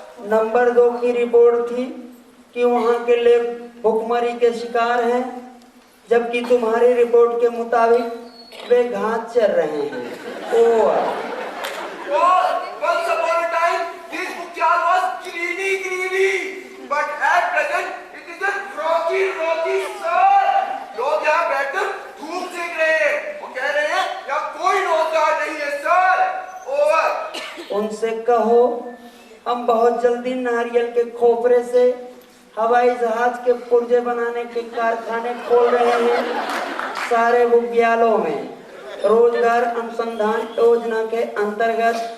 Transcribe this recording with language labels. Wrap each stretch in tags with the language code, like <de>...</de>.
<hi>Number 2 की report थी कि वहाँ के लोग भुखमरी के शिकार हैं, जबकि तुम्हारी रिपोर्ट के मुताबिक वे घात चल रहे हैं।</hi> <en>Over. Once upon a time, this bookyard was greeny, but at present it is just rocky, sir.</en> <hi>लोग यहाँ बैठकर धूप सेक रहे हैं, वो कह रहे हैं यहाँ कोई रोजगार नहीं है, सर।</hi> <en>Over.</en> <hi>उनसे कहो हम बहुत जल्दी नारियल के खोपरे से हवाई जहाज के पुर्जे बनाने के कारखाने खोल रहे हैं सारे विद्यालयों में, रोजगार अनुसंधान योजना के अंतर्गत।</hi>